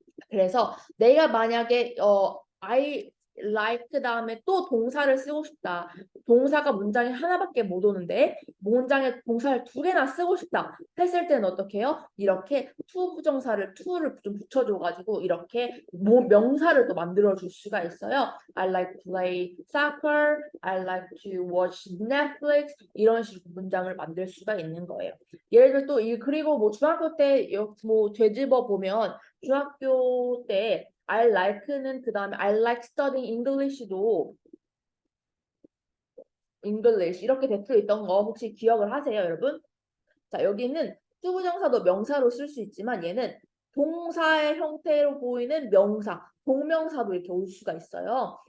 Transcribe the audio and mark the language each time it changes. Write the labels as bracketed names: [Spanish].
[Korean] 그래서 내가 만약에 [English] I like [Korean] 다음에 또 동사를 쓰고 싶다. 동사가 문장에 하나밖에 못 오는데 문장에 동사를 두 개나 쓰고 싶다 했을 때는 어떻게 해요? 이렇게 to 부정사를 to를 좀 붙여줘가지고 이렇게 명사를 또 만들어줄 수가 있어요. [English] I like to play soccer, I like to watch Netflix [Korean] 이런 식으로 문장을 만들 수가 있는 거예요. 예를 들어 또 그리고 뭐 중학교 때 뭐 되짚어 보면 중학교 때 I like는 그 다음에 [English] I like studying English [Korean] 도 English 이렇게 대표 있던 거 혹시 기억을 하세요, 여러분? 자, 여기는 투부정사도 명사로 쓸 수 있지만 얘는 동사의 형태로 보이는 명사, 동명사도 이렇게 올 수가 있어요.